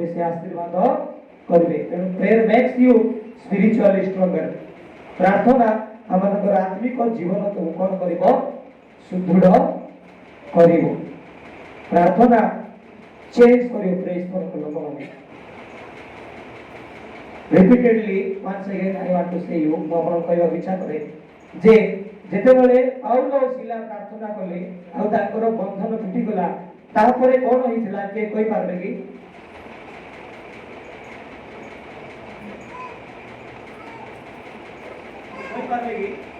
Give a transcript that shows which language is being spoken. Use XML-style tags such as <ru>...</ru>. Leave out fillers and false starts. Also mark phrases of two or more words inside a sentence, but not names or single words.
<or>ସେ ଆଶୀର୍ବାଦ କରିବେ। ତେଣୁ</or> <en>prayer makes you spiritually stronger.</en> <or>ପ୍ରାର୍ଥନା ଆମମାନଙ୍କର ଆତ୍ମିକ ଜୀବନକୁ କଣ କରିବ? ସୁଦୃଢ଼ କରିବ। ପ୍ରାର୍ଥନା ଚେଞ୍ଜ କରିବ।</or> <en>praise for the ଲୋକମାନେ, repeatedly once again I want to say you,</en> <or>ମୁଁ ଆପଣଙ୍କୁ କହିବାକୁ ଇଚ୍ଛା କରେ ଯେ ଯେତେବେଳେ ପାଉଲ ଓ ସିଲା ପ୍ରାର୍ଥନା କଲେ ଆଉ ତାଙ୍କର ବନ୍ଧନ ଫିଟିଗଲା, ତାପରେ କଣ ହେଇଥିଲା କିଏ କହିପାରିବେ କି? କହିପାରିବେ କି?</or>